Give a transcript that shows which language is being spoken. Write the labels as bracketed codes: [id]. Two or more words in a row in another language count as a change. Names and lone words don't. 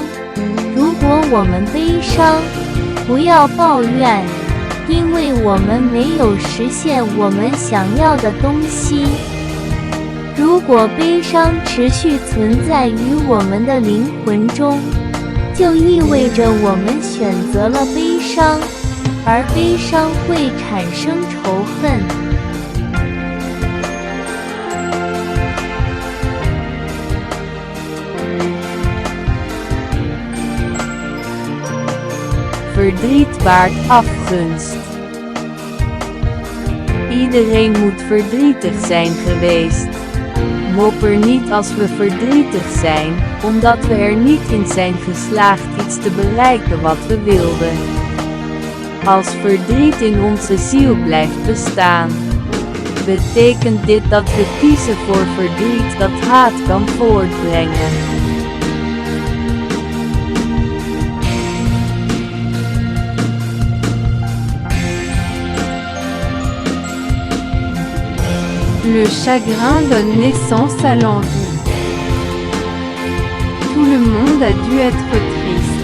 [zh] 如果我们悲伤，不要抱怨，因为我们没有实现我们想要的东西。如果悲伤持续存在于我们的灵魂中，就意味着我们选择了悲伤。而悲伤会产生仇恨。 [nl] Verdriet baart afgunst. Iedereen moet verdrietig zijn geweest. Mopper niet als we verdrietig zijn, omdat we er niet in zijn geslaagd iets te bereiken wat we wilden. Als verdriet in onze ziel blijft bestaan, betekent dit dat we kiezen voor verdriet dat haat kan voortbrengen. [fr] Le chagrin donne naissance à l'envie. Tout le monde a dû être triste.